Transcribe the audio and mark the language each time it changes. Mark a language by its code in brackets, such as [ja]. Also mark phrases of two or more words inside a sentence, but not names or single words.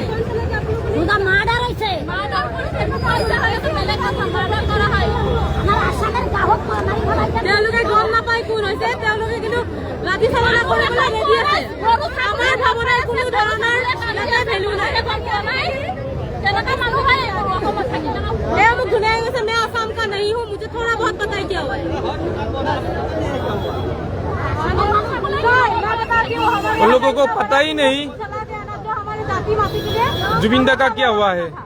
[as] মাৰ্ডাৰ হৈছে তেওঁলোকে গম নাপায় কোন হৈছে, তেওঁলোকে কিন্তু লাঠি চালনা কৰিবলৈ ৰেডি আছে। আমাৰ ভাৱনাৰ কোনো ধৰণৰ ইয়াতে ভেলু নাই। [hi] मैं मुझे धुनाया वैसे मैं आसाम का नहीं हूँ, मुझे थोड़ा बहुत पता है क्या हुआ है। उन लोगों को पता ही नहीं जो हमारे जाति माती के लिए जुबिन दा का क्या हुआ है।